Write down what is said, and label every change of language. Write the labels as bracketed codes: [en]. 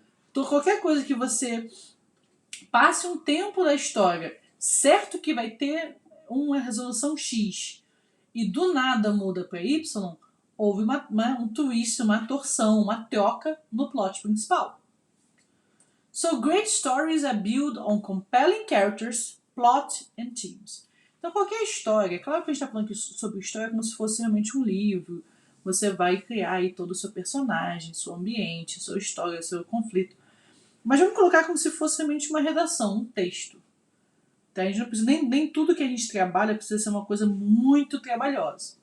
[pt] Então qualquer coisa que você passe um tempo da história certo que vai ter uma resolução X e do nada muda para Y, houve um twist, uma torção, uma troca no plot principal. [en] So great stories are built on compelling characters, plot and themes. [pt] Então qualquer história, claro que a gente está falando aqui sobre história como se fosse realmente um livro, você vai criar aí todo o seu personagem, seu ambiente, sua história, seu conflito. Mas vamos colocar como se fosse realmente uma redação, um texto. Tá? A gente não precisa, nem tudo que a gente trabalha precisa ser uma coisa muito trabalhosa.